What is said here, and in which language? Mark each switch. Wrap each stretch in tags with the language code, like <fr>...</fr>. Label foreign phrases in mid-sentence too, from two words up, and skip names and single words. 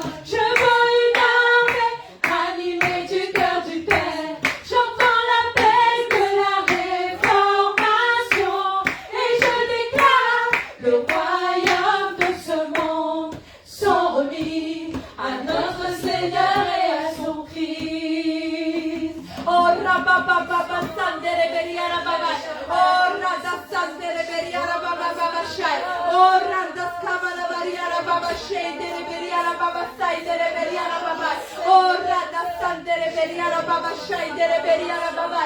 <fr>Je vois une armée animée du cœur du Père. J'entends l'appel de la réformation et je déclare le royaume de ce monde sont remis à notre Seigneur et à son Christ. Oh rabababa sandere beriara baba. Oh rada sandere beriara baba baba shai. Oh rada skabala beriara baba shai dere beriara baba sai dere beriara baba. Oh rada sandere beriara baba shai dere beriara baba.</fr>